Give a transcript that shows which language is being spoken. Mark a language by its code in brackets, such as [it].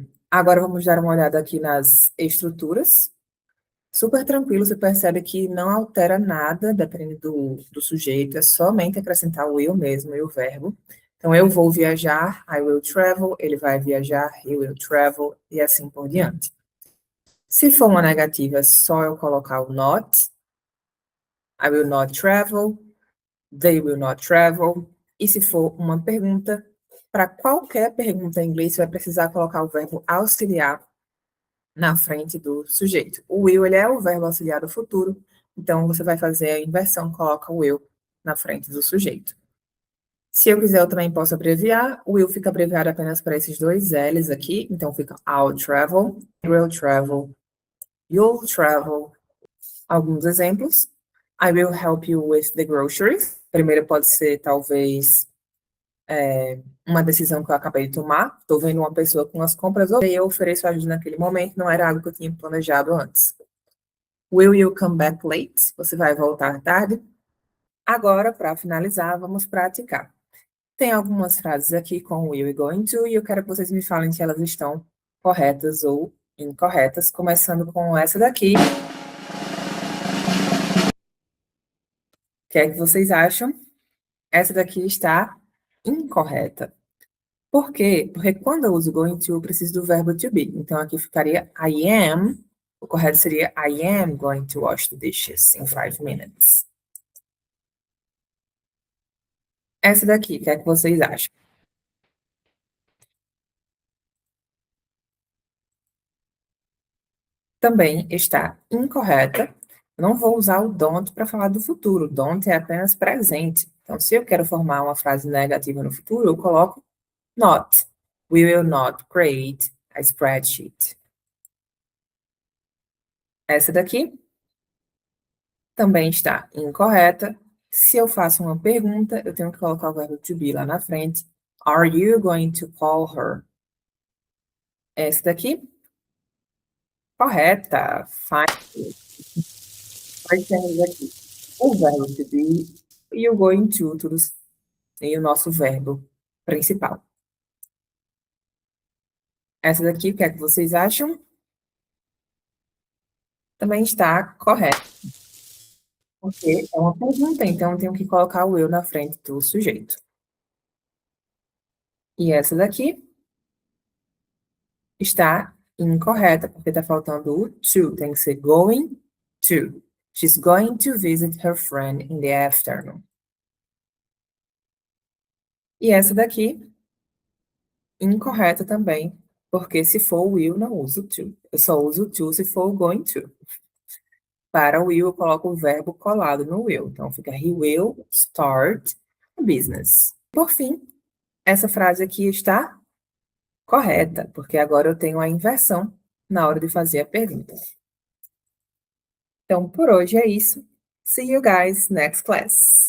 [pt] Agora vamos dar uma olhada aqui nas estruturas. Super tranquilo, você percebe que não altera nada, dependendo do sujeito, é somente acrescentar o will mesmo e o verbo. Então, eu vou viajar, [en] I will travel, [pt] ele vai viajar, [en] he will travel, [pt] e assim por diante. Se for uma negativa, é só eu colocar o not. [en] I will not travel, they will not travel. [pt] E se for uma pergunta, para qualquer pergunta em inglês, você vai precisar colocar o verbo auxiliar na frente do sujeito. O will, ele é o verbo auxiliar do futuro, então você vai fazer a inversão, coloca o will na frente do sujeito. Se eu quiser, eu também posso abreviar. O will fica abreviado apenas para esses dois L's aqui, então fica [en] I'll travel, will travel, you'll travel. [pt] Alguns exemplos. [en] I will help you with the groceries. [pt] Primeiro pode ser, talvez, uma decisão que eu acabei de tomar. Estou vendo uma pessoa com as compras, e eu ofereço ajuda naquele momento, não era algo que eu tinha planejado antes. [en] Will you come back late? [pt] Você vai voltar tarde? Agora, para finalizar, vamos praticar. Tem algumas frases aqui com will e going to, e eu quero que vocês me falem se elas estão corretas ou incorretas, começando com essa daqui. O que é que vocês acham? Essa daqui está incorreta. Por quê? Porque quando eu uso going to, eu preciso do verbo to be. Então, aqui ficaria [en] I am. [pt] O correto seria [en] I am going to wash the dishes in 5 minutes. [pt] Essa daqui, o que é que vocês acham? Também está incorreta. Eu não vou usar o don't para falar do futuro. Don't é apenas presente. Então, se eu quero formar uma frase negativa no futuro, eu coloco not. [en] We will not create a spreadsheet. [pt] Essa daqui também está incorreta. Se eu faço uma pergunta, eu tenho que colocar o verbo to be lá na frente. [en] Are you going to call her? [pt] Essa daqui, correta. Fine. Nós temos aqui o verbo to be e o going to, tudo e o nosso verbo principal. Essa daqui, o que é que vocês acham? Também está correta. Porque é uma pergunta, então eu tenho que colocar o eu na frente do sujeito. E essa daqui está incorreta, porque está faltando o to, tem que ser going to. [en] She's going to visit her friend in the afternoon. [pt] E essa daqui, incorreta também, porque se for will, não uso to. Eu só uso to se for going to. Para o will, eu coloco o verbo colado no will. Então, fica [en] he will start a business. [pt] Por fim, essa frase aqui está correta, porque agora eu tenho a inversão na hora de fazer a pergunta. Então, por hoje é isso. [en] See you guys next class.